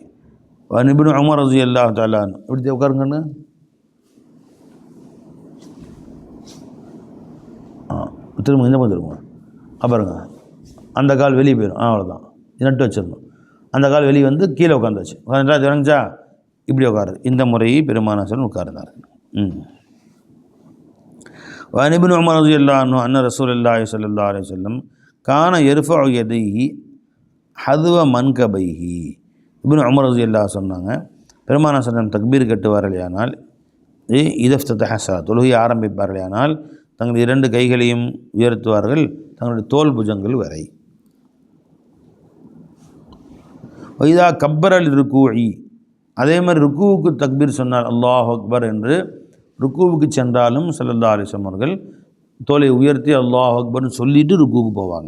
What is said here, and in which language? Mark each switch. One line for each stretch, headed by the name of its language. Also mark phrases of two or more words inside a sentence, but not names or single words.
Arabic: و ابن عمر رضي الله تعالى عنه
Tamil: இப்படி உட்காருங்கன்னு திரும்ப இந்த மாதிரி திரும்ப அப்புறங்க அந்த கால் வெளியே போயிடும், அவ்வளோதான். நட்டு வச்சிடணும். அந்த கால் வெளியே வந்து கீழே உட்காந்துச்சு, உட்காந்துட்டா இறங்கிச்சா இப்படி உட்காரு. இந்த முறையை பெருமானார் உட்கார்ந்தார்கள்.
Arabic: وعن ابن عمر رضي الله عنه أن رسول الله صلى الله عليه وسلم كان يرفع يديه حذو منكبيه.
Tamil: இப்னு உமர் ரலியல்லாஹு சொன்னாங்க, பெருமானார் ஸல்லல்லாஹு தக்பீர் கட்டுவார்களேயானால்
Arabic: إذا افتتح الصلاة
Tamil: தொழுகை ஆரம்பிப்பார்களேயானால் தங்கள் 2 கைகளையும் உயர்த்துவார்கள் தங்களுடைய தோல் புஜங்கள் வரை.
Arabic: وإذا كبر للركوع
Tamil: அதே மாதிரி ருக்கூவுக்கு தக்பீர் சொன்னார்
Arabic: الله أكبر
Tamil: என்று ருக்கூவுக்கு சென்றாலும்
Arabic: صلى الله عليه وسلم
Tamil: அவர்கள் தோலை உயர்த்தி அல்லாஹு அக்பர்னு சொல்லிட்டு ருக்கூவுக்கு போவாங்க.